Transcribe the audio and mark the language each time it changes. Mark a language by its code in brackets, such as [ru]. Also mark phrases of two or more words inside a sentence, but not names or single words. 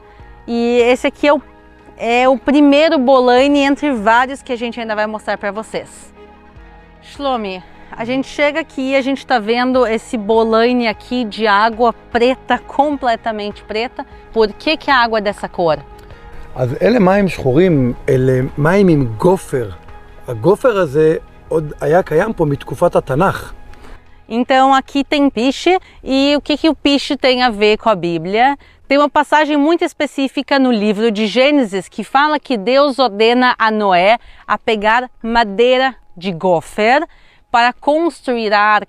[pt] E esse aqui é o primeiro bolane entre vários que a gente ainda vai mostrar para vocês. Shlomi, a gente chega aqui e a gente está vendo esse bolane aqui de água preta, completamente preta. Por que a água é dessa cor? [he] אז אלה מים שחורים, אלה מים עם גופר. הגופר הזה עוד היה קיים פה מתקופת התנ"ך. [pt] Então aqui tem piche, e o que o piche tem a ver com a Bíblia? Tem uma passagem muito específica no livro de Gênesis que fala que Deus ordena a Noé a pegar madeira de gofer para construir a arca.